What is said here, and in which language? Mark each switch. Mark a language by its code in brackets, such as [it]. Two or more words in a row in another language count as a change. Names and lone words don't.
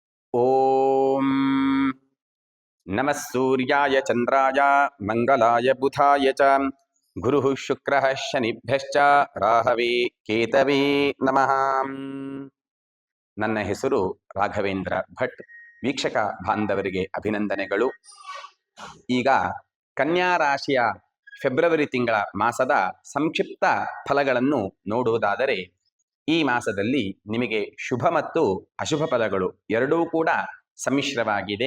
[sa] ಓಂ ನಮಃ ಸೂರ್ಯಾಯ ಚಂದ್ರಾಯ ಮಂಗಲಾಯ ಬುಧಾಯ ಚ ಗುರುಃ ಶುಕ್ರಃ ಶನಿಭ್ಯಶ್ಚ ರಾಹವೇ ಕೇತವೇ ನಮಃ. [kn] ನನ್ನ ಹೆಸರು ರಾಘವೇಂದ್ರ ಭಟ್. ವೀಕ್ಷಕ ಬಾಂಧವರಿಗೆ ಅಭಿನಂದನೆಗಳು. ಈಗ ಕನ್ಯಾ ರಾಶಿಯ ಫೆಬ್ರವರಿ ತಿಂಗಳ ಮಾಸದ ಸಂಕ್ಷಿಪ್ತ ಫಲಗಳನ್ನು ನೋಡುವುದಾದರೆ, ಈ ಮಾಸದಲ್ಲಿ ನಿಮಗೆ ಶುಭ ಮತ್ತು ಅಶುಭ ಫಲಗಳು ಎರಡೂ ಕೂಡ ಸಮ್ಮಿಶ್ರವಾಗಿದೆ.